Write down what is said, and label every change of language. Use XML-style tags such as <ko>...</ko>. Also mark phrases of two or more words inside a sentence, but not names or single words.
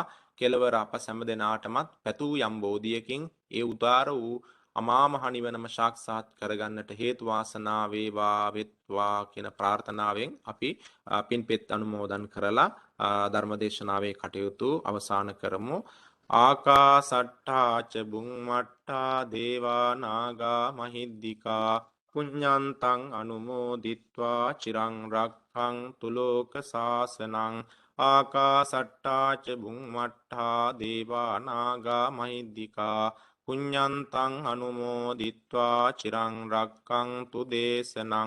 <si>කෙලවර අප සෑම දිනාටමත් පැතූ යම් බෝධියකින් ඒ උදාර වූ අමා මහ නිවනම සාක්ෂාත් කරගන්නට හේතු වාසනා වේවා වෙත්වා කියන ප්‍රාර්ථනාවෙන් අපි පින්පෙත් අනුමෝදන් කරලා ධර්මදේශනාවේ කටයුතු අවසන් කරමු.</si> <pi>ආකාසට්ඨා ච බුම්මට්ඨා දේවා නාග මහිද්దికා පුඤ්ඤන්තං අනුමෝදිත්වා චිරං රක්ඛන්තු ලෝක සාසනං. ආකාසට්ඨා ච බුම්මට්ඨා දේවා නාග මහිද්దికා පුඤ්ඤන්තං අනුමෝදිත්වා චිරං රක්ඛන්තු දේශනං.</pi>